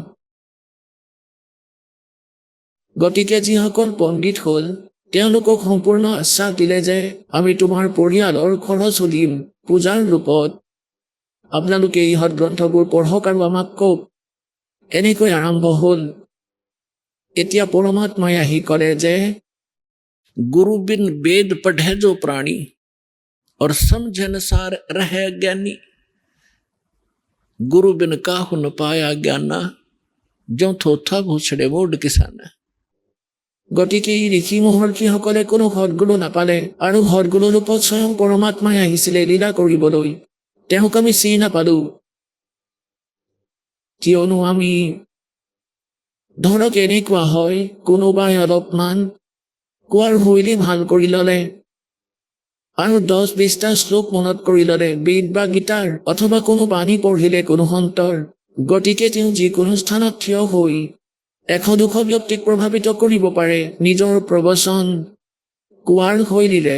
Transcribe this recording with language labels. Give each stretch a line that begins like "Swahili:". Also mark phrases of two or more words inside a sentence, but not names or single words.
Assamese: গতিকে যিসকল পণ্ডিত হ'ল, তেওঁলোকক সম্পূৰ্ণ আশ্বাস দিলে যে আমি তোমাৰ পৰিয়ালৰ খৰচ তুলিম পূজাৰ ৰূপত। আপোনালোকে এই সৎগ্ৰন্থবোৰ পঢ়ক আৰু আমাক কওক। এনেকৈ আৰম্ভ হ'ল। এতিয়া পৰমাত্মাই আহি ক'লে যে
Hindi: गुरु बिन वेद पढ़े जो प्राणी, और समझे अनुसार रहे ज्ञानी। गुरु बिन काहु न पाया ज्ञाना, जो थोथा भूछड़े मोड किसाना।
Assamese: গতিকে এই ঋষি মহৰ্ষিসকলে কোনো সদগুৰু নাপালে আৰু সদগুৰু ৰূপত স্বয়ং পৰমাত্মাই আহিছিলে লীলা কৰিবলৈ। তেওঁক আমি চিনি নাপালো, কিয়নো আমি ধৰক এনেকুৱা হয়, কোনোবাই অলপমান কোৱাৰ শৈলী ভাল কৰি ল'লে আৰু 10-20টা শ্লোক মনত কৰি ল'লে বেদ বা গীতাৰ, অথবা কোনো বাণী পঢ়িলে কোনো সন্তৰ, গতিকে তেওঁ যিকোনো স্থানত থিয় হৈ 100-200 ব্যক্তিক প্ৰভাৱিত কৰিব পাৰে নিজৰ প্ৰবচন কোৱাৰ শৈলীৰে।